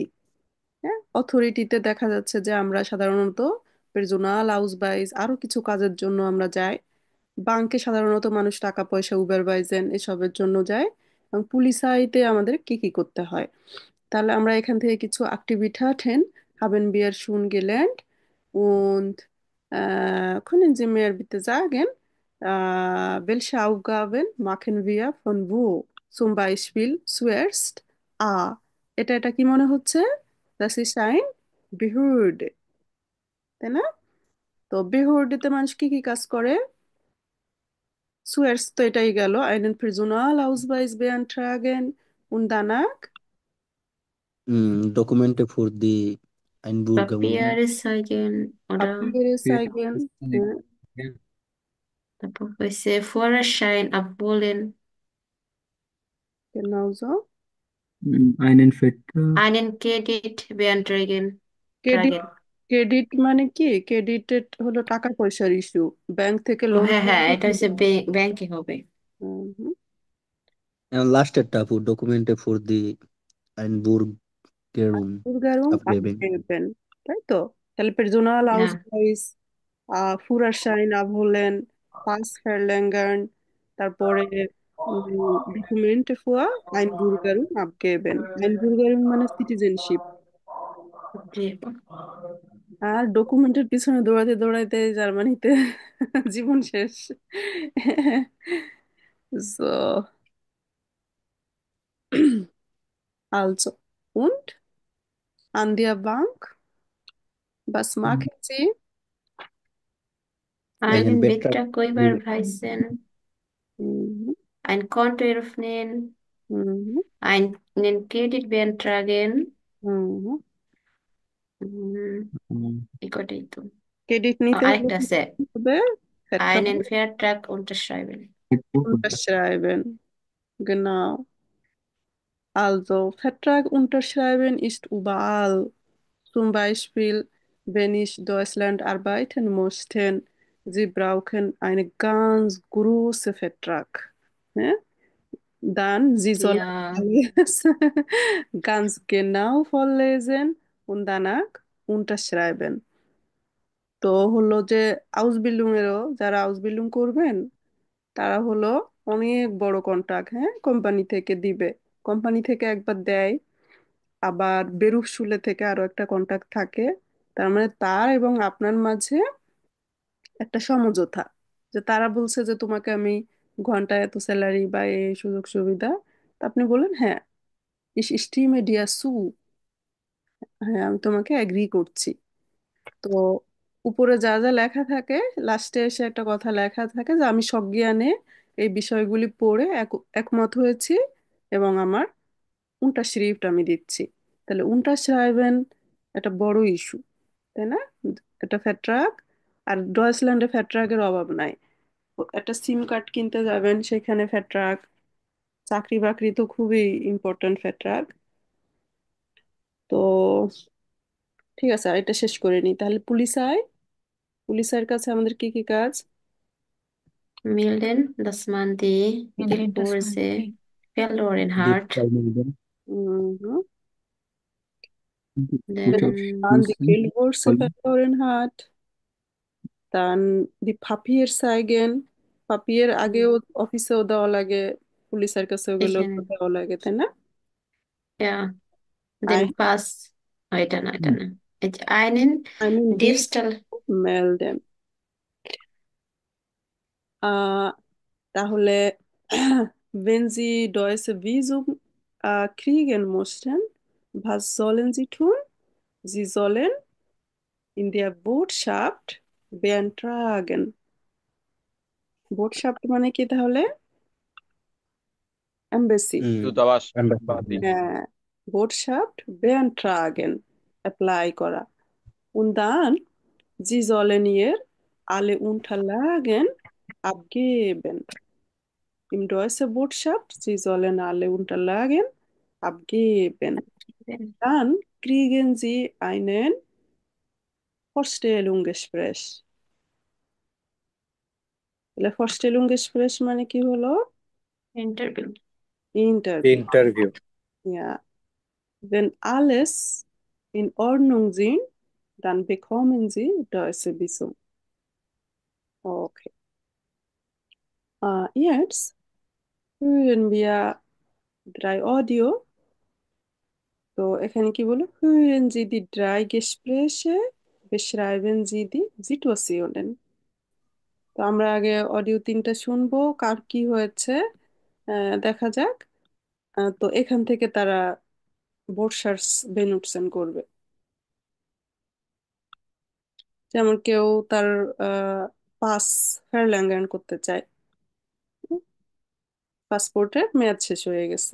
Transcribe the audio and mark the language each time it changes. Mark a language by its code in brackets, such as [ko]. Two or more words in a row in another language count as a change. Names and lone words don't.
[bn] হ্যাঁ, অথরিটিতে দেখা যাচ্ছে যে আমরা সাধারণত [de] Personal Ausweis [bn] আরো কিছু কাজের জন্য আমরা যাই। বাংকে সাধারণত মানুষ টাকা পয়সা উবারওয়াইজেন এসবের জন্য যায়। এবং পুলিশাইতে আমাদের কি কি করতে হয়, তাহলে আমরা এখান থেকে কিছু [de] Aktivitäten haben wir schon gelernt und können Sie mir bitte sagen, welche Aufgaben machen wir von wo? Zum Beispiel zuerst A. [bn] এটা কি মনে হচ্ছে? [de] Das ist ein Behörde, [bn] তাই না? তো বেহোর্ডেতে মানুষ কি কি কাজ করে? Zuerst তো এটাই গেল, [de] einen Personalausweis beantragen und danach Dokumente für die Einbürgerung. Papiere zeigen oder Papiere zeigen. তারপর হয়েছে Führerschein abholen, Genauso. Einen Vertrag. einen Kredit beantragen, [bn] ক্রেডিট, [de] tragen. [bn] ক্রেডিট মানে কি? ক্রেডিটেড হলো টাকা পয়সার ইস্যু, ব্যাংক থেকে ও লোন। হ্যাঁ হ্যাঁ, এটা হচ্ছে ব্যাংকে হবে। [de] Lasteরটা für Dokumente für die Einbürgerung Einbürgerung abgeben. abgeben, [bn] তাই তো? তাহলে পের্সোনাল হ্যাঁ, আউসওয়াইস, [de] Führerschein abholen, পাস verlängern, তারপরে ডকুমেন্ট für Einbürgerung abgeben। [bn] Einbürgerung মানে সিটিজেনশিপ। জি। আর ডকুমেন্টের পিছনে দৌড়াতে দৌড়াতে জার্মানিতে জীবন শেষ। [de] So, also, und an der Bank, was machen Sie? Einen Betrag Betrag überweisen, Mhm, ein Konto eröffnen, mhm, einen Kredit beantragen, mhm। [bn] এটাই তো। ক্রেডিট নিতে হলে আরেকটা কি আছে, করতে হবে? [de] Vertrag einen Vertrag unterschreiben। unterschreiben, genau। Also, Vertrag unterschreiben ist überall. Zum Beispiel, wenn ich Deutschland arbeiten möchte, Sie brauchen einen ganz großen Vertrag. Ne? Dann, Sie sollen Ja, alles ganz genau vorlesen und danach unterschreiben। [bn] তো হলো যে আউসবিল্ডিং এরও যারা আউসবিল্ডিং করবেন তারা হলো অনেক বড় কন্ট্রাক্ট, হ্যাঁ, কোম্পানি থেকে দিবে। কোম্পানি থেকে একবার দেয়, আবার বেরুফসুলে থেকে আরো একটা কন্ট্রাক্ট থাকে। তার মানে তার এবং আপনার মাঝে একটা সমঝোতা, যে তারা বলছে যে তোমাকে আমি ঘন্টায় এত স্যালারি বা এই সুযোগ সুবিধা, তা আপনি বলেন হ্যাঁ, [de] ich stimme dir zu, [bn] হ্যাঁ আমি তোমাকে এগ্রি করছি। তো উপরে যা যা লেখা থাকে, লাস্টে এসে একটা কথা লেখা থাকে যে আমি সজ্ঞানে এই বিষয়গুলি পড়ে একমত হয়েছি এবং আমার unterschrift আমি দিচ্ছি। তাহলে unterschreiben একটা বড় ইস্যু, তাই না? এটা ফ্যাট্রাক, আর ডয়েচল্যান্ডে ফ্যাট্রাকের অভাব নাই। একটা সিম কার্ড কিনতে যাবেন, সেখানে ফ্যাট্রাক, চাকরি বাকরি তো খুবই ইম্পর্ট্যান্ট ফ্যাট্রাক। তো ঠিক আছে, আর এটা শেষ করে নিই তাহলে। পুলিশের কাছে আমাদের কি কি কাজ? [de] melden, dass man die Geldbörse verloren hat. Diebstahl melden. Mhm. Dann Dann die Geldbörse verloren hat, dann die Papier zeigen। [bn] পাপিয়ের আগেও অফিসেও দেওয়া লাগে, পুলিশের কাছেও গেলেও তো এখানে, দেওয়া লাগে, তাই না? [de] ja, den Ein, Pass, [bn] এটা না, এটা না, এই যে einen [de] einen Dieb Diebstahl, melden। আহ, তাহলে wenn Sie deutsche Visum kriegen möchten, was sollen Sie tun? Sie sollen in der Botschaft beantragen। [bn] বোটশাফট মানে কি তাহলে? এমবাসি। দূতাবাস [en] Embassy. [bn] বাতিল। হ্যাঁ, [de] Botschaft beantragen, [bn] অ্যাপ্লাই করা। [de] Und dann, sie sollen ihr alle Unterlagen abgeben. Im deutschen Botschaft, sie sollen alle Unterlagen abgeben. Dann kriegen sie einen Vorstellungsgespräch. [bn] তাহলে Vorstellungsgespräch মানে কি হলো? ইন্টারভিউ। [de] Interview. [bn] ইন্টারভিউ। [de] Ja. Wenn alles in Ordnung sind, dann bekommen sie deutsche Visum. Okay. Jetzt hören wir 3 Audio. [bn] তো এখানে কি বলো? [de] Hören Sie die 3 Gespräche, beschreiben Sie die Situationen. [bn] তো আমরা আগে অডিও 3টা শুনবো, কার কি হয়েছে দেখা যাক। তো এখান থেকে তারা [de] Wortschatz benutzen [bn] করবে। যেমন কেউ তার [de] Pass verlängern [bn] করতে চায়, পাসপোর্টের মেয়াদ শেষ হয়ে গেছে।